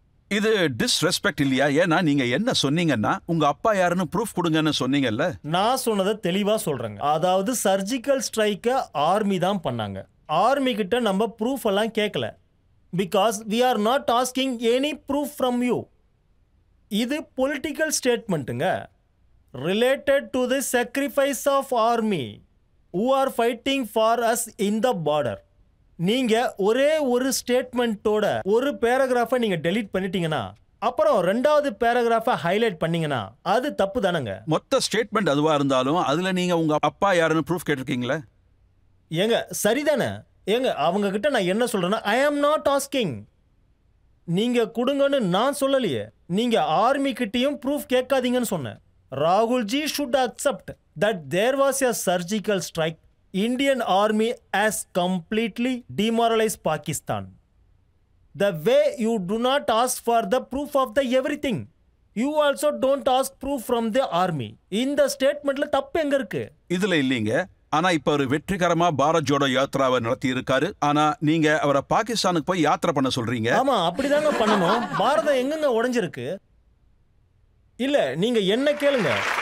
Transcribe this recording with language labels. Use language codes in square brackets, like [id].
[ta] இது டிஸ்ரெஸ்பெக்ட் இல்லையா? ஏன்னா நீங்க என்ன சொன்னீங்கன்னா, உங்க அப்பா யாருன்னு ப்ரூஃப் கொடுங்கன்னு சொன்னீங்கல்ல. நான் சொன்னதை தெளிவா சொல்றேங்க. அதாவது சர்ஜிக்கல் ஸ்ட்ரைக்க ஆர்மி தான் பண்ணாங்க. ஆர்மி கிட்ட நம்ம ப்ரூஃப் எல்லாம் கேட்கல. [en] Because we are not asking any proof from you. [ta] இது political ஸ்டேட்மெண்ட்டுங்க, [en] Related to the sacrifice of army who are fighting for us in the border. [ta] நீங்க ஒரே ஒரு ஸ்டேட்மெண்ட்டோட ஒரு பேராகிராஃபை நீங்க டெலீட் பண்ணிட்டீங்கன்னா, அப்புறம் ரெண்டாவது பேராகிராஃபை ஹைலைட் பண்ணீங்கன்னா அது தப்பு தானங்க. மொத்த ஸ்டேட்மெண்ட் அதுவா இருந்தாலும் அதுல நீங்க உங்க அப்பா யாருன்னு ப்ரூஃப் கேட்டிருக்கீங்களா? ஏங்க சரிதானே? ஏங்க அவங்க கிட்ட நான் என்ன சொல்றேன்னா, [en] I am not asking, [ta] நீங்க கொடுங்கன்னு நான் சொல்லலையே. நீங்க ஆர்மி கிட்டயும் ப்ரூஃப் கேட்காதீங்கன்னு சொன்னேன். [en] ராகுல்ஜி should accept that there was a surgical strike. Indian army has completely demoralized Pakistan. The way you do not ask for the proof of the everything, you also don't ask proof from the army. [ta] இந்த ஸ்டேட்மெண்ட்ல தப்பு எங்க இருக்கு? இதுல இல்லீங்க. ஆனா இப்ப ஒரு வெற்றிகரமா பாரத் ஜோடோ யாத்ராவை நடத்தி இருக்காரு. ஆனா நீங்க அவரை பாகிஸ்தானுக்கு போய் யாத்திரை பண்ண சொல்றீங்க. ஆமா, அப்படிதாங்க பண்ணணும். பாரதம் எங்கங்க உடைஞ்சிருக்கு? இல்ல நீங்க என்ன கேளுங்க.